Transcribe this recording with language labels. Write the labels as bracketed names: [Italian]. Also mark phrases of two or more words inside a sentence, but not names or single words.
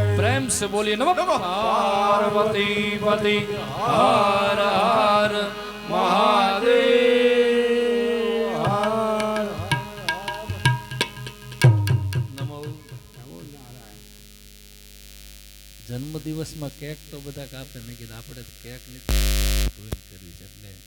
[Hindi] પ્રેમ से बोलिए नमः पार्वती पति हर हर महादेव हर नमो [Gujarati] જન્મ દિવસમાં કેક તો બધા કાપે, મેં કીધું આપણે કેક નથી કરવી છે.